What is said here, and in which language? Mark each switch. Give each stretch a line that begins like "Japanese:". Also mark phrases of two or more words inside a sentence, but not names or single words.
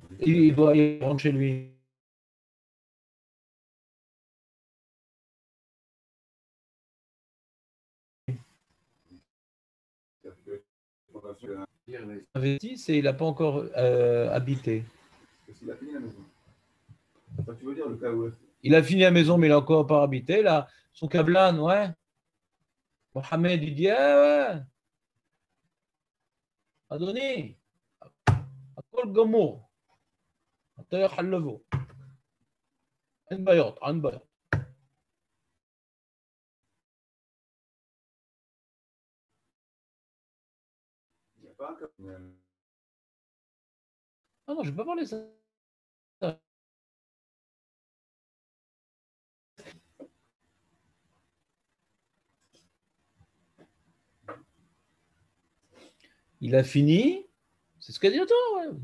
French: Et il doit aller rentrer chez lui. Investi, c'est il n'a pas encore habité. Il a fini la maison. Enfin, tu veux dire le cas où Il a fini la maison, mais il n'a encore pas habité. Là, son cablan, ouais. Mohamed, il dit, ah ouais,
Hebrew: Adoni, הכול גמור. אתה יכול לבוא. אין בעיות, אין בעיות.
French: Il n'y a pas un cas. Ah non, je ne vais pas parler de ça. Il a fini, c'est ce qu'a dit le Torah, ouais.